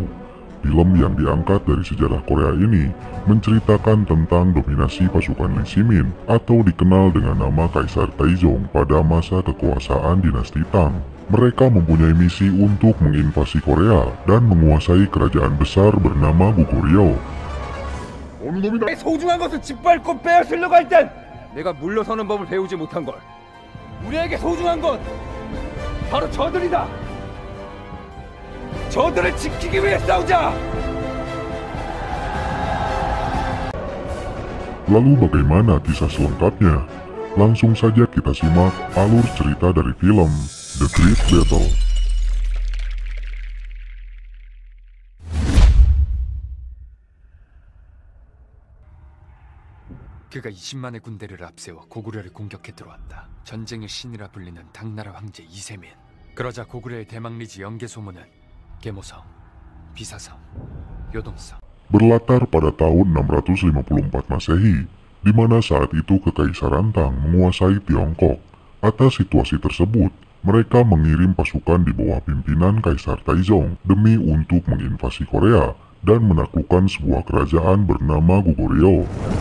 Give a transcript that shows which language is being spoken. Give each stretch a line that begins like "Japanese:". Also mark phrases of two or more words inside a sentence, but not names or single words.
Indonesian: Film yang diangkat dari sejarah Korea ini menceritakan tentang dominasi pasukan Lee Simin atau dikenal dengan nama Kaisar Taizong pada masa kekuasaan dinasti Tang. Mereka mempunyai misi untuk menginvasi Korea dan menguasai kerajaan besar bernama Goguryeo.
Korean: 소중한 것을 짓밟고 빼앗으려고 할 땐 내가 물러서는 법을 배우지 못한 걸. 우리에게 소중한 건 바로 저들이다. 저들을 지키기 위해 싸우자.
Indonesian: Lalu bagaimana kisah selengkapnya? Langsung saja kita simak alur cerita dari film The Great Battle.
Korean: 그가 20만의 군대를 앞세워 고구려를 공격해 들어왔다. 전쟁의 신이라 불리는 당나라 황제 이세민. 그러자 고구려의 대망리지 연개 소문은 계모성, 비사성, 요동성.
Indonesian: Berlatar pada tahun 654 Masehi, di mana saat itu Kekaisaran Tang menguasai Tiongkok. Atas situasi tersebut, mereka mengirim pasukan di bawah pimpinan Kaisar Taizong demi untuk menginvasi Korea dan menaklukkan sebuah kerajaan bernama Goguryeo.